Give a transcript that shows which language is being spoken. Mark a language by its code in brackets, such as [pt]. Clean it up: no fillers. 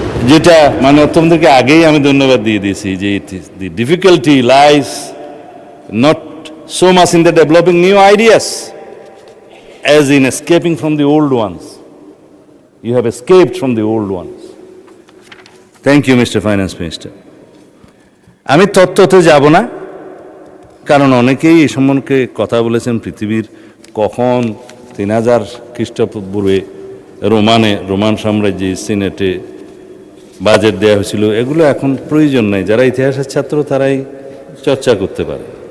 [bn] যেটা মানে অর্থমন্ত্রীকে আগেই আমি ধন্যবাদ দিয়ে দিয়েছি, যে [en] The difficulty lies not so much in the developing new ideas as in escaping from the old ones. You have escaped from the old ones. Thank you, Mr. Finance Minister. [bn] আমি তত্ত্বতে যাব না, কারণ অনেকেই এই সম্পর্কে কথা বলেছেন। পৃথিবীর কখন 3000 খ্রিস্টপূর্বে রোমান সাম্রাজ্যে সিনেটে বাজেট দেওয়া হয়েছিল, এগুলো এখন প্রয়োজন নেই। যারা ইতিহাসের ছাত্র তারাই চর্চা করতে পারে।